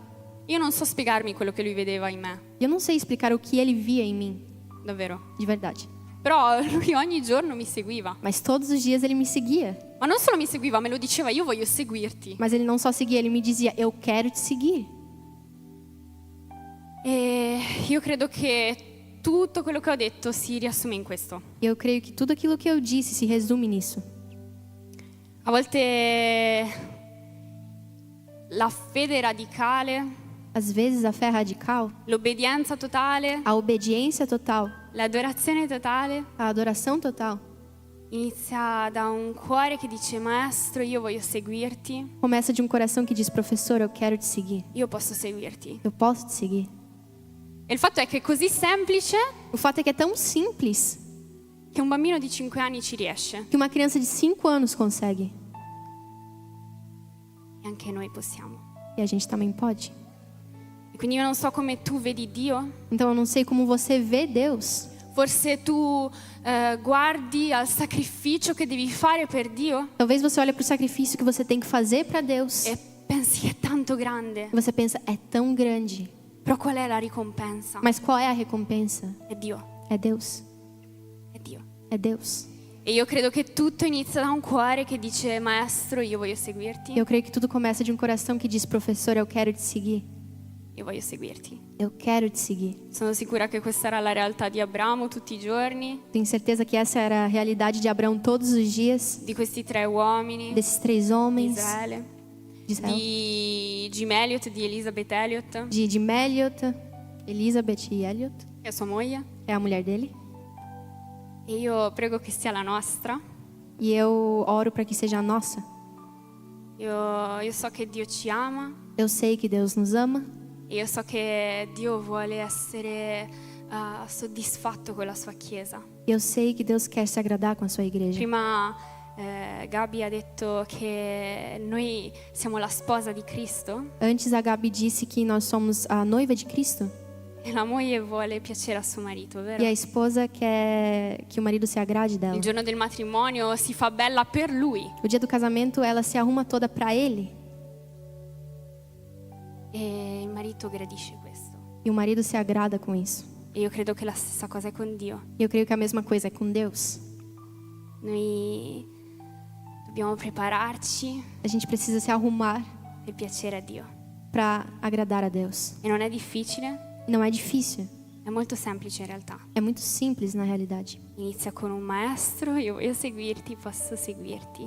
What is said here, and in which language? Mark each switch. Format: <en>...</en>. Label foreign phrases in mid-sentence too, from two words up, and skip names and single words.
<it>Io non so spiegarmi quello che lui vedeva in me,</it> <pt>E eu não sei explicar o que ele via em mim,</pt> <it>davvero.</it> <pt>de verdade.</pt> <it>Però lui ogni giorno mi seguiva.</it> <pt>Mas todos os dias ele me seguia.</pt> <it>Ma non solo mi seguiva, me lo diceva, io voglio seguirti.</it> <pt>Mas ele não só seguia, ele me dizia, eu quero te seguir.</pt> <it>E io credo che tutto quello che ho detto si riassume in questo.</it> <pt>E eu creio que tudo aquilo que eu disse se resume nisso.</pt> <it>A volte la fede radicale,</it> <pt>Às vezes a fé radical,</pt> <it>l'obbedienza totale,</it> <pt>a obediência total,</pt> <it>l'adorazione totale</it> <pt>a adoração total,</pt> <it>inizia da un cuore che dice maestro, io voglio seguirti,</it> <pt>começa de um coração que diz, professor, eu quero te seguir.</pt> <it>io posso seguirti.</it> <pt>Eu posso te seguir.</pt> <it>E il fatto è che è così semplice</it> <pt>O fato é que é tão simples</pt> <it>che un bambino di 5 anni ci riesce.</it> <pt>que uma criança de 5 anos consegue.</pt> <it>E anche noi possiamo.</it> <pt>E a gente também pode.</pt> <it>E quindi io non so come tu vedi Dio.</it> <pt>Então eu não sei como você vê Deus.</pt> <it>Forse tu guardi al sacrificio che devi fare per Dio</it> <pt>Talvez você olhe para o sacrifício que você tem que fazer para Deus.</pt> <it>e pensi che è tanto grande.</it> <pt>E você pensa, é tão grande.</pt> <it>Però qual è la ricompensa?</it> <pt>Mas qual é a recompensa?</pt> <it>È Dio.</it> <pt>É Deus.</pt> <it>È Dio.</it> <pt>É Deus.</pt> <it>E io credo che tutto inizia da un cuore che dice: Maestro, io voglio seguirti.</it> <pt>Eu creio que tudo começa de um coração que diz, professor, eu quero te seguir.</pt> <it>Io voglio seguirti.</it> <pt>Eu quero te seguir.</pt> <it>Sono sicura che questa era la realtà di Abramo tutti i giorni,</it> <pt>Tenho certeza que essa era a realidade de Abraão todos os dias,</pt> <it>di questi 3 uomini,</it> <pt>desses 3</pt> <it>di</it> <pt>homens,</pt> <it>Israele,</it> <pt>de Israel,</pt> <it>di Jim Elliot, di Elizabeth Elliot,</it> <pt>de Elliot, Elizabeth e Elliot,</pt> <it>che è sua moglie.</it> <pt>é a mulher dele.</pt> <it>E io prego che sia la nostra.</it> <pt>E eu oro para que seja a nossa.</pt> <it>Io so che Dio ci ama</it> <pt>Eu sei que Deus nos ama.</pt> <it>e io so che Dio vuole essere soddisfatto con la sua Chiesa.</it> <pt>Eu sei que Deus quer se agradar com a sua igreja.</pt> <it>Prima Gabi ha detto che noi siamo la sposa di Cristo</it> <pt>Antes a Gabi disse que nós somos a noiva de Cristo</pt> <it>e la moglie vuole piacere a suo marito, vero?</it> <pt>e a esposa quer que o marido se agrade dela.</pt> <it>Il giorno del matrimonio si fa bella per lui</it> <pt>O dia do casamento ela se arruma toda para ele</pt> <it>e il marito gradisce questo.</it> <pt>e o marido se agrada com isso.</pt> <it>E io credo che la stessa cosa è con Dio.</it> <pt>E eu creio que a mesma coisa é com Deus.</pt> <it>Noi dobbiamo prepararci</it> <pt>A gente precisa se arrumar</pt> <it>per piacere a Dio.</it> <pt>para agradar a Deus.</pt> <it>E non è difficile,</it> <pt>Não é difícil,</pt> <it>è molto semplice in realtà.</it> <pt>é muito simples na realidade.</pt> <it>Inizia con un maestro, io voglio seguirti, posso seguirti</it>